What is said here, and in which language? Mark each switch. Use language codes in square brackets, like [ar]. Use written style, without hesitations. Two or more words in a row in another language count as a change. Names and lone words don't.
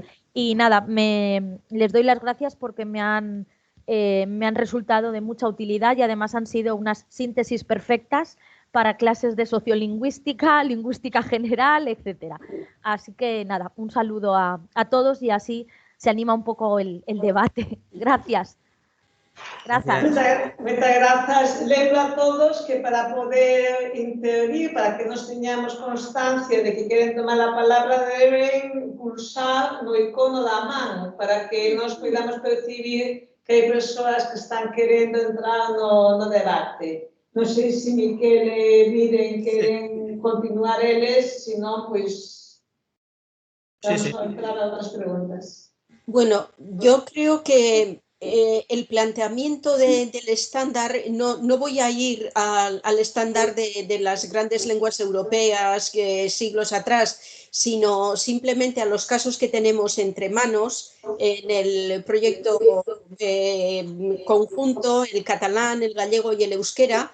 [es] Y nada, les doy las gracias porque me han resultado de mucha utilidad y además han sido unas síntesis perfectas para clases de sociolingüística, lingüística general, etcétera. Así que nada, un saludo a todos y así se anima un poco el debate. Gracias. Muchas gracias. [gl] Lembro a todos que para poder intervenir, para que nos teñamos constancia de que queren tomar a palabra, deben pulsar no icono da man para que nos podamos percibir que hai persoas que están querendo entrar no debate. Non sei se Miquel e Miren queren continuar eles, se non, pois vamos a entrar a outras preguntas. [es] Bueno, yo creo que el planteamiento del estándar, no voy a ir al estándar de las grandes lenguas europeas siglos atrás, sino simplemente a los casos que tenemos entre manos en el proyecto conjunto, el catalán, el gallego y el euskera.